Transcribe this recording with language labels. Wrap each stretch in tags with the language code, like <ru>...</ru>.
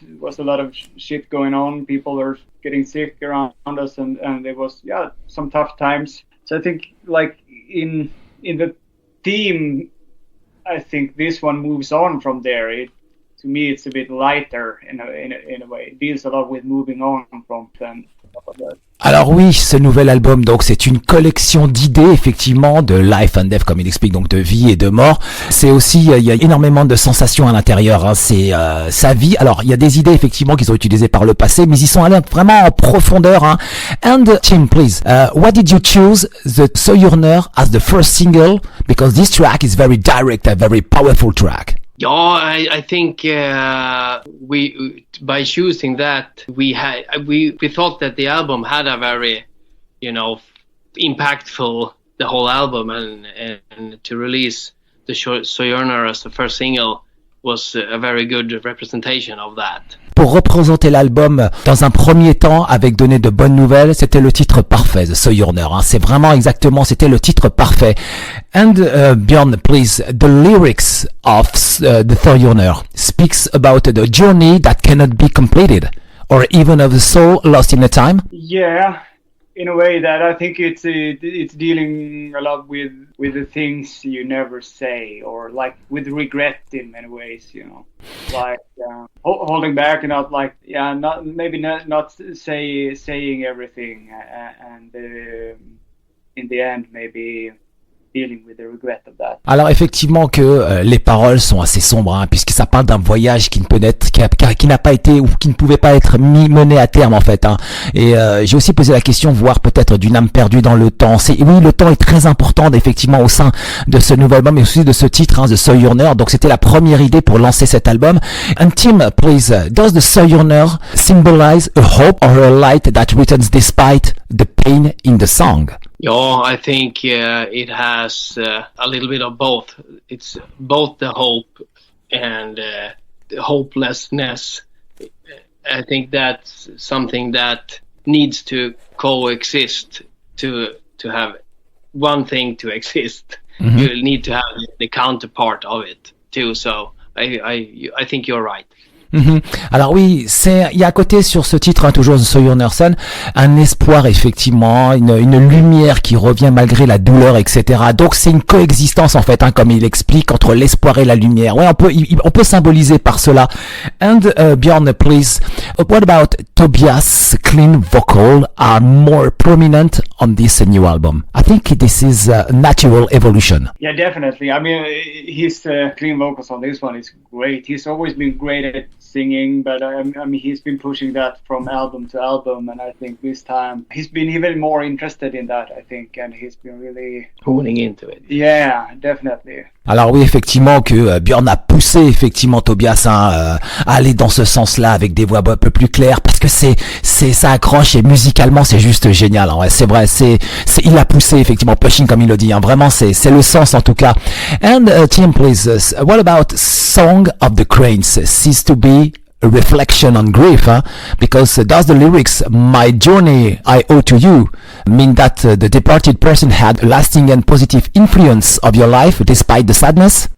<en>There was a lot of shit going on. People were getting sick around us, and there was some tough times. So I think like in the theme, I think this one moves on from there. To me, it's a bit lighter in a way. It deals a lot with moving on from them.</en> <fr>Alors oui, ce nouvel album, donc c'est une collection d'idées effectivement de</fr> <en>life and death,</en> <fr>comme il explique, donc de vie et de mort. C'est aussi, il y a énormément de sensations à l'intérieur. C'est sa vie. Alors il y a des idées effectivement qu'ils ont utilisées par le passé, mais ils sont allés vraiment en profondeur.</fr> <en>And Tim, please, why did you choose the Sojourner as the first single? Because this track is very direct, a very powerful track. Yeah, I think we by choosing that we thought that the album had a very, you know, impactful the whole album, and to release the Sojourner as the first single was a very good representation of that.</en> <fr>Pour représenter l'album dans un premier temps avec donner de bonnes nouvelles, c'était le titre parfait, The Sojourner. C'est vraiment exactement, c'était le titre parfait.</fr> <en>And Björn, please, the lyrics of the Sojourner speaks about the journey that cannot be completed, or even of the soul lost in the time. Yeah, in a way that I think it's dealing a lot with the things you never say, or like with regret in many ways, you know, like holding back and not like not saying everything, and in the end maybe dealing with the regret of that.</en> <fr>Alors effectivement que les paroles sont assez sombres, hein, puisque ça parle d'un voyage qui ne peut être, qui n'a pas été ou qui ne pouvait pas être mené à terme en fait. Hein. Et j'ai aussi posé la question, voire peut-être d'une âme perdue dans le temps. Oui, le temps est très important effectivement au sein de ce nouvel album et aussi de ce titre, hein, The Sojourner. Donc c'était la première idée pour lancer cet album.</fr> <en>And Tim, please, does the Sojourner symbolize a hope or a light that returns despite the pain in the song? Yeah, I think it has a little bit of both. It's both the hope and the hopelessness. I think that's something that needs to coexist to have one thing to exist. Mm-hmm. You need to have the counterpart of it too. So I think you're right. Mm-hmm.</en> <fr>Alors oui, il y a à côté sur ce titre, hein, toujours The Sojourner Son, un espoir effectivement, une lumière qui revient malgré la douleur, etc. Donc c'est une coexistence en fait, hein, comme il explique, entre l'espoir et la lumière. Ouais, on peut symboliser par cela.</fr> <en>And Björn, please, what about Tobias' clean vocal are more prominent on this new album? I think this is a natural evolution. Yeah, definitely. I mean, his clean vocals on this one is great. He's always been great at singing, but I mean, he's been pushing that from album to album, and I think this time he's been even more interested in that, I think, and he's been really honing into it. Yeah, definitely.</en> <fr>Alors oui, effectivement que Björn a poussé effectivement Tobias à aller dans ce sens-là avec des voix un peu plus claires, parce que ça accroche et musicalement c'est juste génial. Hein, ouais, c'est vrai, il a poussé effectivement, pushing comme il le dit. Hein, vraiment, c'est le sens en tout cas.</fr> <en>And Tim, please, what about Song of the Cranes? Seems to be a reflection on grief, huh? Because does the lyrics "My journey I owe to you" mean that the departed person had a lasting and positive influence of your life despite the sadness?</en>